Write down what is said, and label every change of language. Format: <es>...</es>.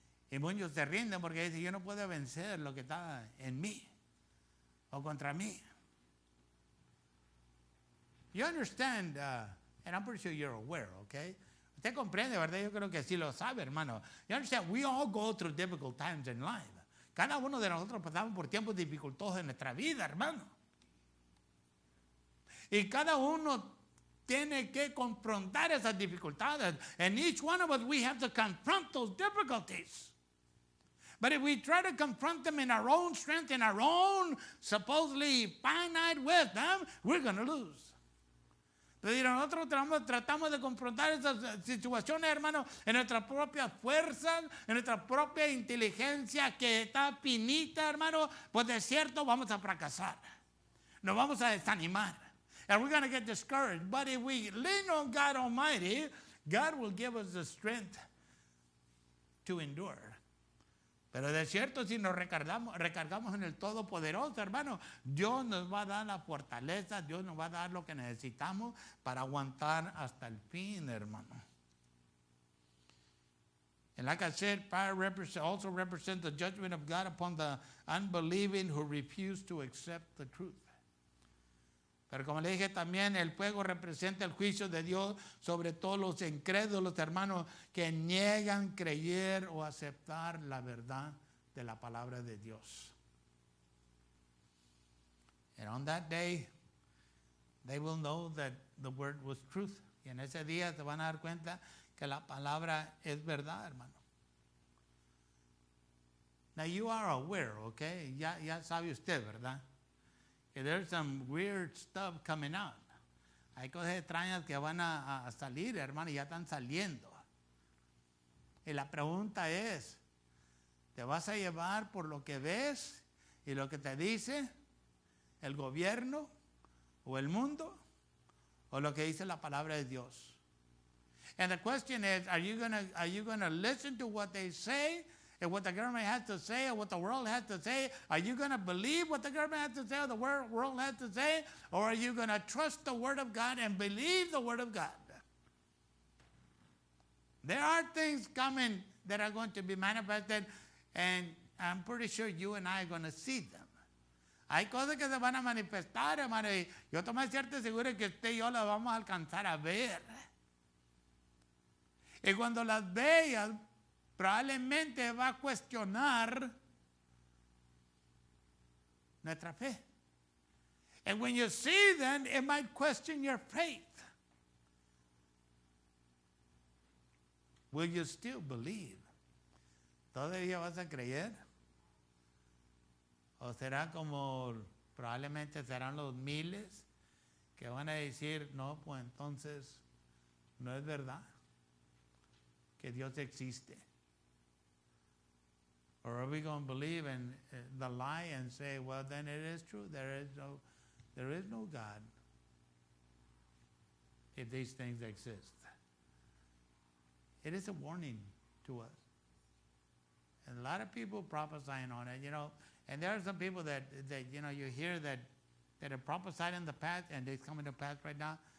<es>Y muchos se rinden porque dicen, yo no puedo vencer lo que está en mí o contra mí.</es> <en>You understand, and I'm pretty sure you're aware, okay?</en> <es>Usted comprende, ¿verdad? Yo creo que sí lo sabe, hermano.</es> <en>You understand, we all go through difficult times in life.</en> <es>Cada uno de nosotros pasamos por tiempos dificultosos en nuestra vida, hermano. Y cada uno tiene que confrontar esas dificultades.</es> <en>And each one of us, we have to confront those difficulties. But if we try to confront them in our own strength, in our own supposedly finite wisdom, we're going to lose.</en> <es>Pero nosotros tratamos de confrontar esas situaciones, hermano, en nuestras propias fuerzas, en nuestra propia inteligencia que está finita, hermano, pues de cierto vamos a fracasar. Nos vamos a desanimar.</es> <en>And we're going to get discouraged. But if we lean on God Almighty, God will give us the strength to endure.</en> <es>Pero de cierto, si nos recargamos en el Todopoderoso, hermano, Dios nos va a dar la fortaleza, Dios nos va a dar lo que necesitamos para aguantar hasta el fin, hermano.</es> <en>And like I said, fire also represents the judgment of God upon the unbelieving who refuse to accept the truth.</en> <es>Pero como le dije también, el fuego representa el juicio de Dios sobre todos los incrédulos, hermanos, que niegan creer o aceptar la verdad de la palabra de Dios.</es> <en>And on that day, they will know that the word was truth.</en> <es>Y en ese día se van a dar cuenta que la palabra es verdad, hermano.</es> <en>Now you are aware, okay?</en> <es>Ya sabe usted, ¿verdad?</es> <en>There's some weird stuff coming out.</en> <es>Hay cosas extrañas que van a salir, hermano, y ya están saliendo. Y la pregunta es, ¿te vas a llevar por lo que ves y lo que te dice el gobierno o el mundo o lo que dice la palabra de Dios?</es> <en>And the question is, are you gonna listen to what they say? And what the government has to say, or what the world has to say? Are you going to believe what the government has to say, or the world has to say? Or are you going to trust the Word of God and believe the Word of God? There are things coming that are going to be manifested, and I'm pretty sure you and I are going to see them.</en> <es>Hay cosas que se van a manifestar, hermano, y yo estoy más cierto y seguro que usted y yo las vamos a alcanzar a ver. Y cuando las veas, probablemente va a cuestionar nuestra fe.</es> <en>And when you see them, it might question your faith. Will you still believe?</en> <es>¿Todavía vas a creer? ¿O será como probablemente serán los miles que van a decir, no, pues entonces no es verdad que Dios existe?</es> <en>Or are we going to believe in the lie and say, well, then it is true. There is no God if these things exist. It is a warning to us. And a lot of people prophesying on it, and there are some people that you hear that have prophesied in the past and it's coming to pass right now.</en>